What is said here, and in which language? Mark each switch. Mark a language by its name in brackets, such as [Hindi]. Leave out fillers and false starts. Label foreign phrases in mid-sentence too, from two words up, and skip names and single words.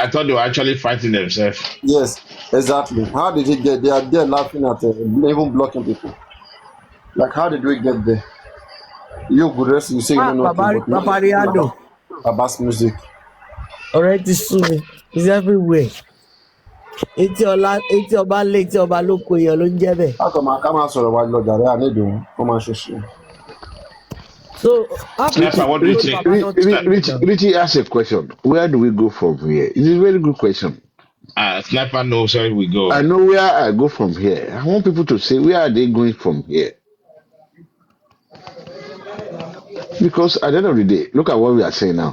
[English] I thought they were actually fighting themselves. Yes, exactly. How did you get? They are there laughing at even blocking people. Like, how did we get there? You good rest, you say you don't know nothing, but Papariano. Baba's music. Already soon. It's everywhere. [Yoruba] Etí ọba lé etí ọba lóko èèyàn ló ń jẹ́ bẹ́ẹ̀. [English] How come I come out [Yoruba] sọ̀rọ̀ wá lọ jàre ànídùn kó máa ṣe ṣe. [English] So Sniper, what do you think? Richie asked a question. Where do we go from here? It is a very good question. Sniper knows where we go. I know where I go from here. I want people to say, where are they going from here? Because at the end of the day, look at what we are saying now.